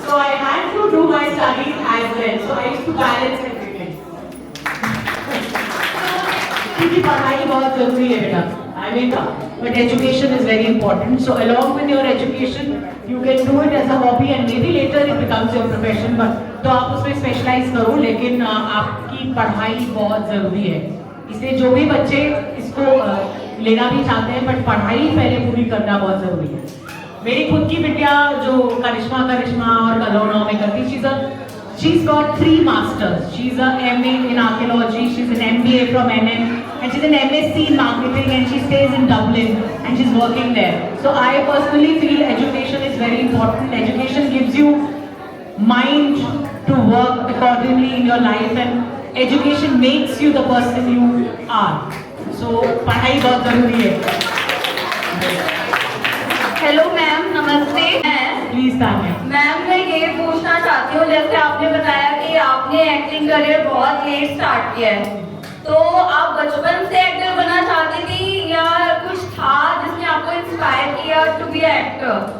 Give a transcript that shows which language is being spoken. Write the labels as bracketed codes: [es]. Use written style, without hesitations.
[en] So I had to do my studies as well. So I used to balance everything. [hi] क्योंकि पढ़ाई बहुत जरूरी है बेटा, [en] I mean, but education is very important. So along with your education, you can do it as a hobby and maybe later it becomes your profession. [hi] But तो आप उसमें specialise करो, लेकिन आपकी पढ़ाई बहुत जरूरी है। इसलिए जो भी बच्चे इसको लेना भी चाहते हैं, बट पढ़ाई पहले पूरी करना बहुत जरूरी है। मेरी खुद की बिटिया जो करिश्मा और कलोना में करती, [en] she's got 3 masters. She's a MA in archaeology, she's an MBA from NM, and she's an MSc in marketing, and she stays in Dublin and she's working there. So I personally feel education is very important. Education gives you mind to work accordingly in your life, and education makes you the person you are. [hi] So पढ़ाई बहुत जरूरी है। Hello ma'am, नमस्ते। Please ma'am, मैं ये पूछना चाहती हूँ, जैसे आपने बताया कि आपने एक्टिंग करियर बहुत लेट स्टार्ट किया है, तो आप बचपन से एक्टर बनना चाहती थी या कुछ था जिसने आपको इंस्पायर किया टू बी एक्टर?